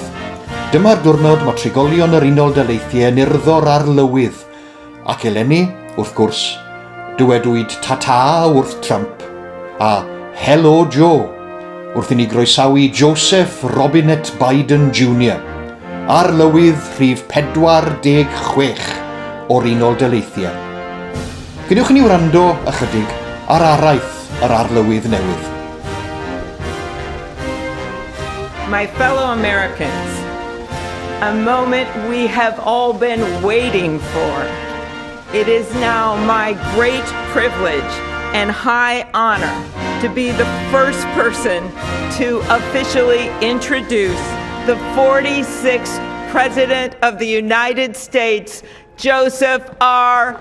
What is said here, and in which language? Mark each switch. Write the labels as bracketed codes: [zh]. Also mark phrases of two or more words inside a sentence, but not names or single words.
[cy] Dyma'r diwrnod mae trigolion yr Unol Daleithiau yn urddor ar lywydd, ac eleni, wrth gwrs, dywedwyd tata wrth Trump a [en] Hello Joe [cy] wrth i ni groesawu Joseph Robinette Biden Jr. ar lywydd rhif 46 o'r Unol Daleithiau. Gwnewch ni wrando ychydig ar araith yr arlywydd newydd. [en] My fellow Americans, a moment we have all been waiting for. It is now my great privilege and high honor to be the first person to officially introduce the 46th President of the United States, Joseph R.